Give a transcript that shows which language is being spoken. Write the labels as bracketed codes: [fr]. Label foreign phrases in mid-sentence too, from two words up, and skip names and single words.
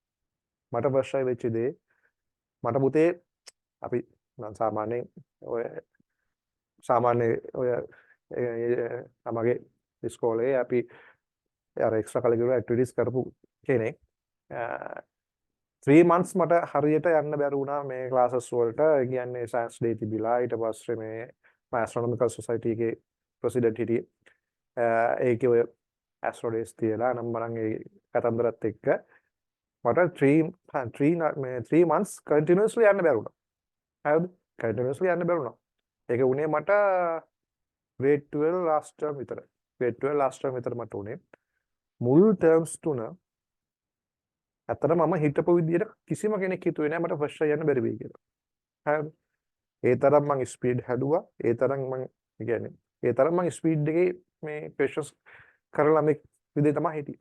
[si] මට පුතේ අපි සාමාන්‍යයෙන් ඔය මගේ ඉස්කෝලේ අපි අර [en] extra curricular activities [si] කරපු කෙනෙක් 3 months මට හරියට යන්න බැරි වුණා මේ ක්ලාසස් වලට. ඒ කියන්නේ [en] science day [si] තිබිලා ඊට පස්සේ මේ [en] astronomical society [si] එකේ ප්‍රෙසිඩන්ට් හිටියේ. ඒකේ ඔය [en] astro days [si] තියලා නම් මම ඒ කතන්දරත් එක්ක මට [en] 3 months continuously [si] යන්න බැරි වුණා. හරිද? continuously යන්න බැරි වුණා. ඒක උනේ මට [en] grade 12 last term [si] විතර. [en] grade 12 last term [si] විතර මට උනේ. මුල් terms තුන ඇත්තටම මම හිතපු විදියට කිසිම කෙනෙක් හිතුවේ නෑ මට ෆස්ට් යන්න බැරි වෙයි කියලා. හරිද? ඒ තරම් මම ස්පීඩ් හැදුවා. ඒ තරම් මම ස්පීඩ් එකේ මේ questions කරලා මේ විදිහට තමයි හිටියේ.